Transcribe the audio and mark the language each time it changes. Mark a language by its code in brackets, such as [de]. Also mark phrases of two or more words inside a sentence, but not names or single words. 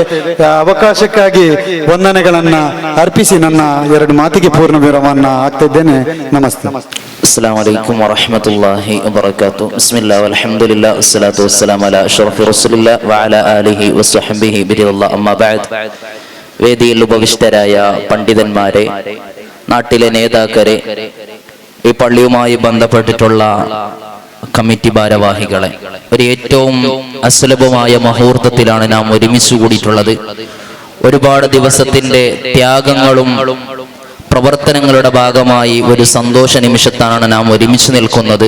[kn] ಅವಕಾಶಕ್ಕಾಗಿ ವಂದನೆಗಳನ್ನ ಅರ್ಪಿಸಿ ನನ್ನ ಎರಡು ಮಾತಿಗೆ ಪೂರ್ಣ ವಿರಾಮವನ್ನ ಆಗ್ತಾ ಇದ್ದೇನೆ. ನಮಸ್ತೆ. [ar] السلام عليكم ورحمة الله وبركاته. بسم الله والحمد لله والصلاة والسلام على أشرف رسول الله وعلى آله وصحبه بيريالله أما بعد. [ml] വേദിയിൽ ഉപവിഷ്ടരായ പണ്ഡിതന്മാരെ, നാട്ടിലെ നേതാക്കളെ, ഈ പള്ളിയുമായി ബന്ധപ്പെട്ടിട്ടുള്ള കമ്മിറ്റി ഭാരവാഹികളെ, ഒരു ഏറ്റവും അസുലഭമായ മുഹൂർത്തത്തിലാണ് നാം ഒരുമിച്ച് കൂടിയിട്ടുള്ളത്. ഒരുപാട് ദിവസത്തിന്റെ ത്യാഗങ്ങളും പ്രവർത്തനങ്ങളുടെ ഭാഗമായി ഒരു സന്തോഷ നിമിഷത്താണ് നാം ഒരുമിച്ച് നിൽക്കുന്നത്.